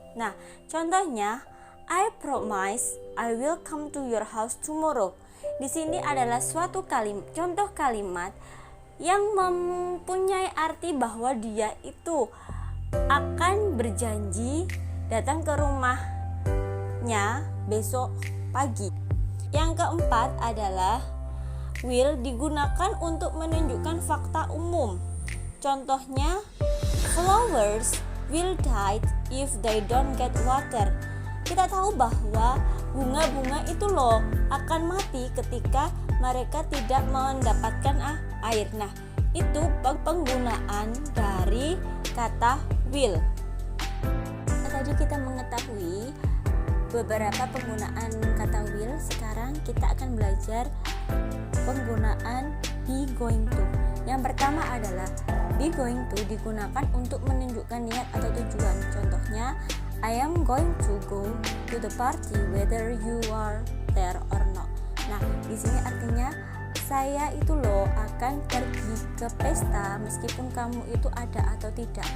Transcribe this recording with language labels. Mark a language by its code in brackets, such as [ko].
[id] Nah, contohnya [en] I promise I will come to your house tomorrow. [id] Di sini adalah suatu contoh kalimat yang mempunyai arti bahwa dia itu akan berjanji datang ke rumahnya besok pagi. Yang keempat adalah will digunakan untuk menunjukkan fakta umum. Contohnya, [en] flowers will die if they don't get water. [id] Kita tahu bahwa bunga-bunga itu akan mati ketika mereka tidak mendapatkan air. Nah, itu penggunaan dari kata will. Tadi kita mengetahui beberapa penggunaan kata will. Sekarang kita akan belajar penggunaan be going to. Yang pertama adalah be going to digunakan untuk menunjukkan niat atau tujuan. Contohnya, [en] I am going to go to the party whether you are there or not. [id] Nah, di sini artinya saya itu akan pergi ke pesta meskipun kamu itu ada atau tidak.